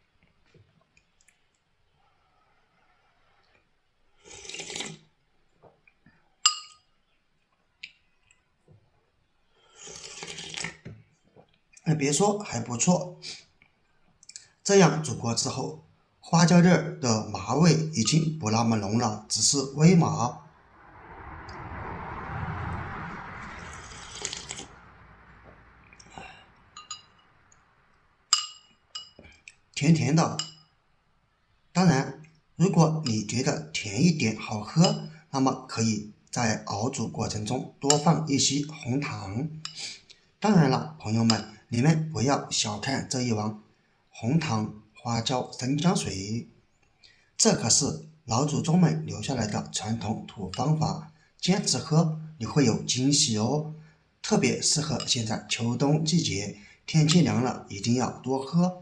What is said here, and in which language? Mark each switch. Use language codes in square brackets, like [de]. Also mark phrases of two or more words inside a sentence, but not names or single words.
[zh] 別說，還不錯。這樣煮過之後，花椒粒兒的麻味已經不那麼濃了，只是微麻。甜甜的。当然，如果你觉得甜一点好喝，那麼可以在熬煮過程中多放一些紅糖。当然了，朋友们，你们不要小看這一碗紅糖花椒生薑水，這可是老祖宗們留下來的傳統土方法，堅持喝你會有驚喜哦，特別適合現在秋冬季節，天氣涼了一定要多喝。